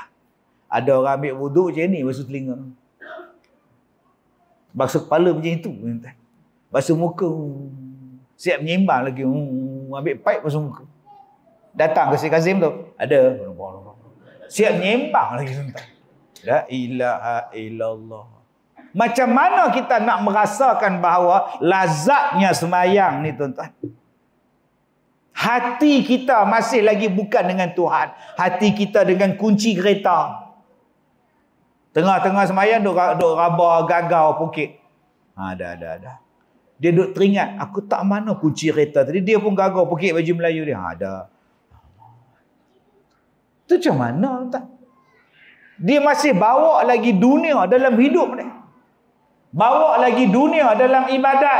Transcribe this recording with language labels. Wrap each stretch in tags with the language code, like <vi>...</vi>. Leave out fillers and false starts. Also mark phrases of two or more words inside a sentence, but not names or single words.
<ms>Ada orang ambil wuduk macam ni, basuh telinga. Basuh kepala macam itu. Basuh muka. Siap menyimbang lagi. Ambil pipe basuh muka. Datang ke Syekh Kazim tu. Ada. Siap menyimbang lagi.</ms> <ar>La ilaha illallah.</ar> <ms>Macam mana kita nak merasakan bahawa lazatnya semayang ni tuan-tuan? Hati kita masih lagi bukan dengan Tuhan. Hati kita dengan kunci kereta. Tengah-tengah semayang duk raba gagau pukit. Dah. Dia duk teringat, aku tak mana kunci kereta tadi. Dia pun gagau pukit baju Melayu dia. Dah. Tu macam mana tuan-tuan? Dia masih bawa lagi dunia dalam hidup dia. Bawa lagi dunia dalam ibadat.</ms>